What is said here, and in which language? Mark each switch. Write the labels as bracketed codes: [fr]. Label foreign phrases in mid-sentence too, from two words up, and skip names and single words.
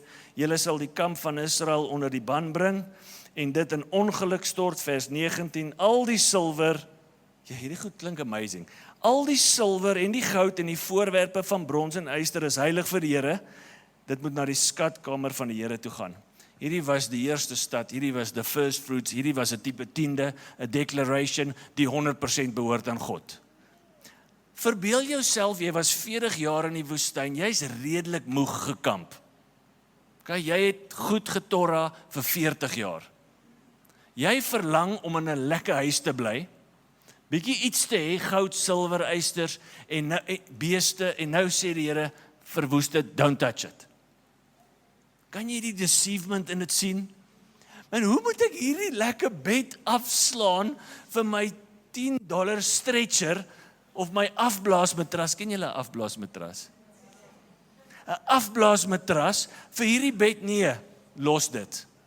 [af] Julle sal die kamp van Israel onder die ban bring, en dit in ongeluk stort, vers 19, al die silwer, ja, hierdie goed klink amazing, al die silwer en die goud en die voorwerpe van brons en yster is heilig vir die Here, dit moet na die skatkamer van die Here toe gaan. Hierdie was die eerste stad, hierdie was [en] the first fruits, [af] hierdie was 'n tipe tiende, 'n declaration, die 100% behoort aan God. Verbeel jouself, jy was 40 jaar in die woestyn, jy's redelik moeg gekamp. Okay, jy het goed getorra vir 40 jaar. Jy verlang om in 'n lekker huis te bly, bietjie iets te hê, goud, silwer, ysters en beeste, en nou sê die Here, verwoes dit, [en] don't touch it. [af] Kan jy die deceivement in dit sien? En hoe moet ek hierdie lekker bed afslaan vir my $10 stretcher of my afblaasmatras? Ken julle 'n afblaasmatras? 'n Afblaasmatras vir hierdie bed, nee, los dit.